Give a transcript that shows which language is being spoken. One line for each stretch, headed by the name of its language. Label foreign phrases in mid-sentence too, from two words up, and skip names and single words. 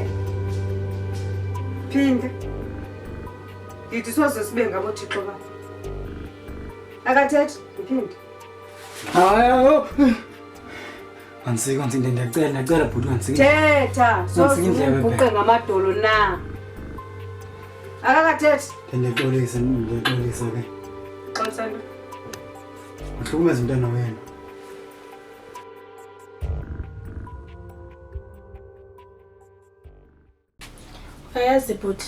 Xhosa: Phinde. Ndithi soze sibe ngabo Thixo ba. Akathethi uphinde. Hayi. Ansika ndiyacela bhuti ansika. Thetha soze ngamadolo na. Akakathethi. Ndiyexolisa ke. Xolisa nto. Uhlukumeza umntana wena. Ayazi bhuti.